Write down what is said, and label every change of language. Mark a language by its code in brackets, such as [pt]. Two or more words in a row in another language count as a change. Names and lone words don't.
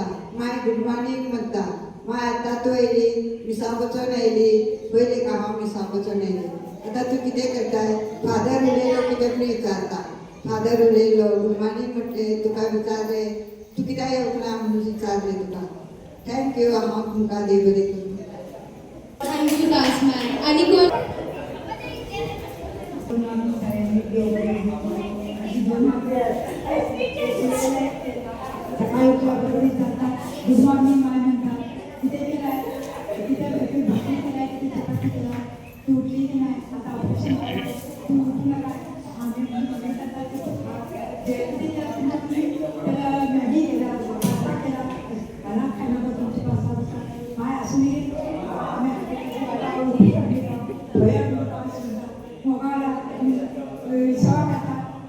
[kok] माय [en] good morning [kok] म्हणटा. माय आतां तूं येयली, मिसा वचून येयली, पयलीं हांव मिसा वचून येयली. आतां तूं कितें करताय? फादर उलयलो कितें म्हूण विचारता. फादर उलयलो [en] good morning [kok] म्हटलें, तुका विचारलें तूं कित्याक येवंक ना म्हणून विचारलें तुका. थँक्यू. हांव तुमकां देव बरें करूं. [mr] थँक्यू दास मॅम. आणि कोण सकाळी उठल्याबरोबर जातात [en] good morning [mr] माय म्हणतात. किती केलाय, किती भाकरी केलाय, किती चपाती केला, तू उठली की नाही, आता ऑपरेशन केलं, तू उठलं काय, आम्ही त्याला मॅगी केला, पास्ता केला, मला खायला बघ तुमचे पास्ता माय असं नाही मोगाला सेवा करतात.